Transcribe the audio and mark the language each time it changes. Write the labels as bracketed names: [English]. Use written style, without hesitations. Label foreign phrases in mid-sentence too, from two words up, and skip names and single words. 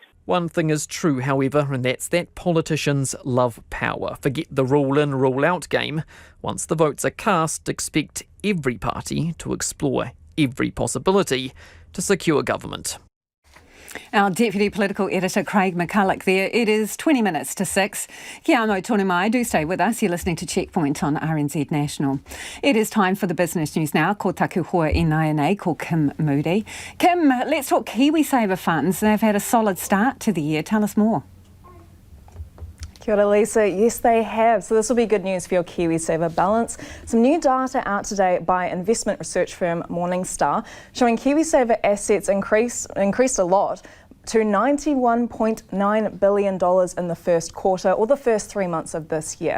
[English] One thing is true, however, and that's that politicians love power. Forget the rule-in, rule-out game. Once the votes are cast, expect every party to explore every possibility to secure government. Our Deputy Political Editor Craig McCulloch there. It is 20 minutes to 6. [Māori] Kia amo tōna mai. [English] Do stay with us. You're listening to Checkpoint on RNZ National. It is time for the business news now. [Māori] Ko taku hoa I nai nei, ko Kim Moody. [English] Kim, let's talk KiwiSaver funds. They've had a solid start to the year. Tell us more. [Māori] Kia ora, [English] Lisa. Yes, they have. So this will be good news for your KiwiSaver balance. Some new data out today by investment research firm Morningstar showing KiwiSaver assets increased a lot to $91.9 billion in the first quarter, or the first 3 months of this year.